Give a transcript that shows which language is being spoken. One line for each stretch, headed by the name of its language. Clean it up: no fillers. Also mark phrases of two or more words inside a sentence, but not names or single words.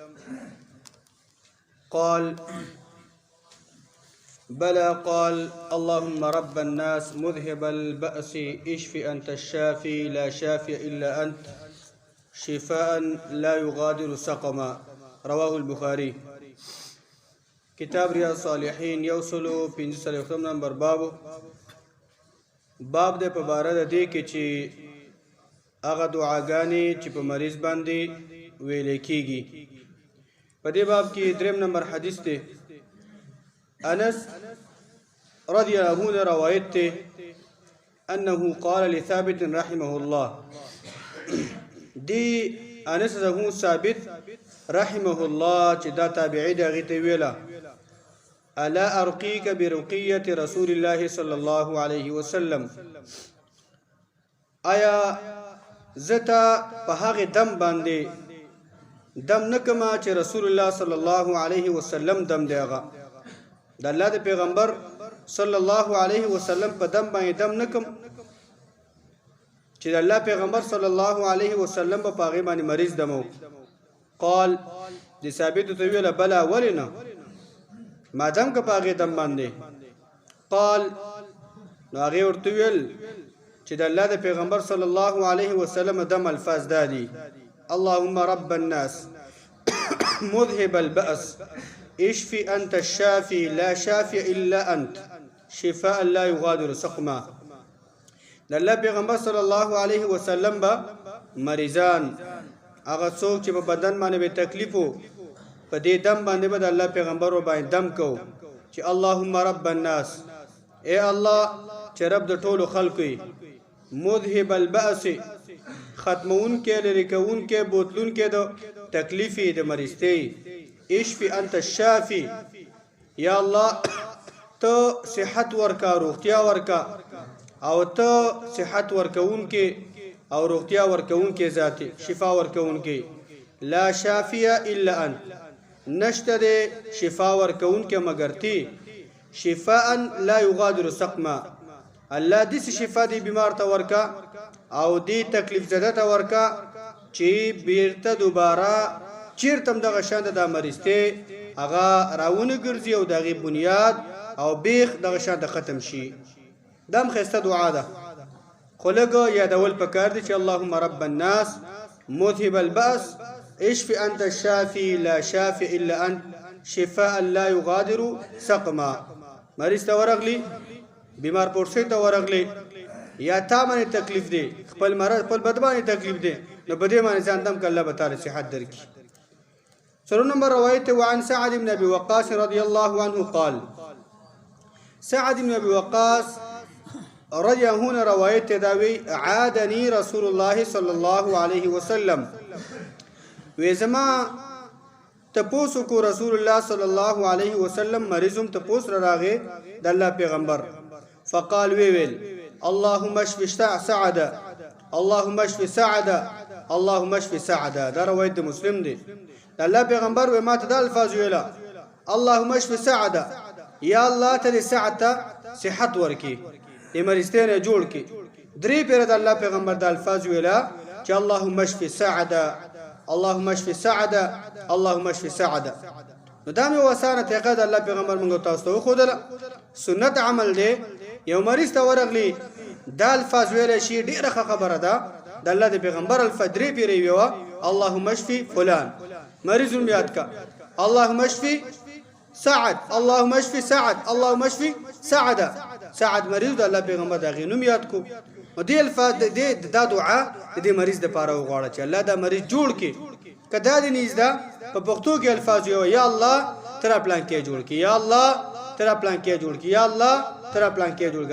Arabic: قال: بلى. قال: اللهم رب الناس مذهب البأس اشف أنت الشافي لا شافي إلا أنت شفاء لا يغادر سقما. رواه البخاري.
Pashto: کتاب ریاض صالحین یوسلو 5 نمبر باب د په باره د دې کې چې هغه دعاګانې چې په مریض باندې ویل کېږي. په دې باب کې 3 نمبر حدیث دی. انس رضی الله عنه روایت ته
Arabic: انه قال لثابت رحمه الله.
Pashto: دی انس له ثابت رحمه الله چې دا تابعی دی، هغه ته ویلا:
Arabic: الا ارقيك برقيه رسول الله صلى الله عليه وسلم؟
Pashto: آیا زتا په هغه دم باندې دم نکما چې رسول الله صلی الله علیه وسلم دم دیغه د الله د پیغمبر صلی الله علیه وسلم په دم باندې دم نکم چې د الله پیغمبر صلی الله علیه وسلم په هغه باندې مریض دمو. قال: دي ثابت ته ویل: بلا ولنا ما دم که په هغه دم باندې. قال: نو هغه ورته ویل چې د الله د پیغمبر صلی الله علیه وسلم دم الفاظ دادي:
Arabic: اللهم رب الناس مذهب البأس اشف أنت الشافي لا شافي إلا أنت شفاء لا يغادر سقما.
Pashto: د الله پیغمبر
Arabic: صلی الله علیه وسلم
Pashto: با مریضان هغه څوک چې په بدن باندې به تکلیف وو په دې دم باندې به د الله پیغمبر باندې دم کو چې اللهم
Arabic: رب الناس،
Pashto: اے الله چې رب د ټولو خلقو،
Arabic: مذهب البأس
Pashto: ختمون کې لري کون کې بوتلون کې د تکلیفې د مریضتي،
Arabic: اشفي انت الشافي،
Pashto: یا الله ته صحت ورکا روغتیا ورکا او ته صحت ورکون کې او روغتیا ورکون کې ذاتی شفا ورکون کې،
Arabic: لا شافیه الا انت،
Pashto: نشته د شفا ورکون کې مگر تی،
Arabic: شفاء لا یغادر سقما،
Pashto: الله دې شفا دې بیمار ته ورکا او دې تکلیف زده ته ورکا چې بیرته دوباره چیرتم دغه شاند د مریضته هغه راونه ګرځي او دغه بنیاد او بیخ دغه شاند ختم شي. دم خسته دعا ده، خلګو یادول پکار دي چې
Arabic: اللهم رب الناس مذهب البأس اشف انت الشافي لا شافي الا انت شفاء لا يغادر سقما.
Pashto: مریض ته ورغلی، بیمار پورسه ته ورغلی، یا تا باندې تکلیف دی، خپل مرض خپل بد باندې تکلیف دی، نو بده باندې ځان دم ک الله تعالی صحت درکړي. 3 نمبر روایت
Arabic: وعن سعد بن ابي وقاص رضي الله عنه قال:
Pashto: سعد بن ابي وقاص رضي هنا روایت داوی:
Arabic: عادني رسول الله صلى الله عليه وسلم،
Pashto: وزما تپوسو کو رسول الله صلی الله علیه وسلم مریضم تپوس راغه د الله پیغمبر.
Arabic: فقال ویل: اللهم اشف سعد، اللهم اشف سعد، اللهم اشف سعد.
Pashto: دا روایت مسلم دی. الله پیغمبر و ما ته د الفاظ ویلا:
Arabic: اللهم اشف سعد،
Pashto: یا الله ته سعد ته صحت ورکی، دې مریضته جوړ کی. درې پیر د الله پیغمبر د الفاظ ویلا چې
Arabic: اللهم اشف سعد، اللهم اشف سعد، اللهم اشف سعد.
Pashto: نو دا مې وسانه ته د الله پیغمبر موږ تاسو ته خو دله سنت عمل دی. یو مریض ته ورغلی دا الفاظ ویل شي ډیره خبره ده. د الله د پیغمبر الفدری پیری ویوا:
Arabic: اللهم اشف فلان،
Pashto: مریض یاد کا
Arabic: اللهم اشف سعد، اللهم اشف سعد، اللهم اشف سعد.
Pashto: سعد مریض د الله پیغمبر د غینوم یاد کو. او دی الفاظ د دعا د مریض د پاره وغواړه چې الله دا مریض جوړ کی. کدا د نيزدا په پښتو کې الفاظ یو: یا الله تر پلان کې جوړ کی، یا الله تر پلان کې جوړ کی، یا الله تر پلان کې جوړ کی.